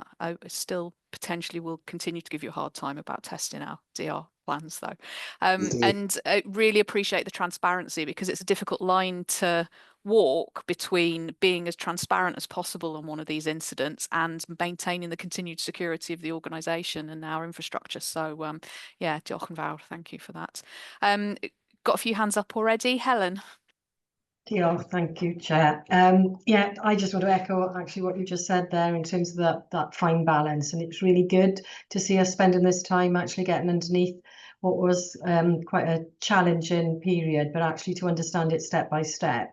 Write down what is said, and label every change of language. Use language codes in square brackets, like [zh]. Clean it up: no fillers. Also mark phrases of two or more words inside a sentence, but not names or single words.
[en] I still potentially will continue to give you a hard time about testing our DR plans, though. And I really appreciate the transparency, because it's a difficult line to walk between being as transparent as possible on one of these incidents and maintaining the continued security of the organisation and our infrastructure. So yeah, [cy] diolch yn fawr, [en] thank you for that. Got a few hands up already. Helen. Diolch, thank you, Chair. Yeah, I just want to echo actually what you just said there in terms of that fine balance, and it's really good to see us spending this time actually getting underneath what was quite a challenging period, but actually to understand it step by step.